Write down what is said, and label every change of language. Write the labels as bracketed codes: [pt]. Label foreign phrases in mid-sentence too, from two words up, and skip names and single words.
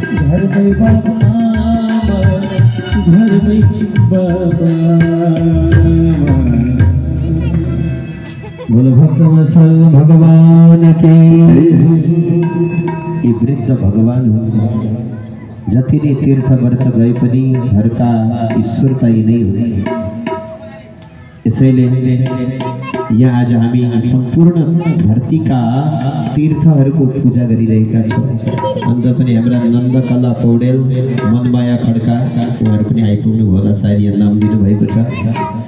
[hi] घर में बाबा घर में बाबा बोलो भक्तवत्सल भगवान के ये वृद्ध भगवान [ne] जति नै तीर्थ व्रत गए पनि घरका ईश्वर चाहिँ नै हो। यसैले यहाँ आज हामी सम्पूर्ण धरतीका तीर्थहरूको पूजा गरिरहेका छौँ। अन्त पनि हाम्रा नन्दकला पौडेल मनमाया खड्का उहाँहरू पनि आइपुग्नु होला, सायद यहाँ नाम दिनुभएको छ।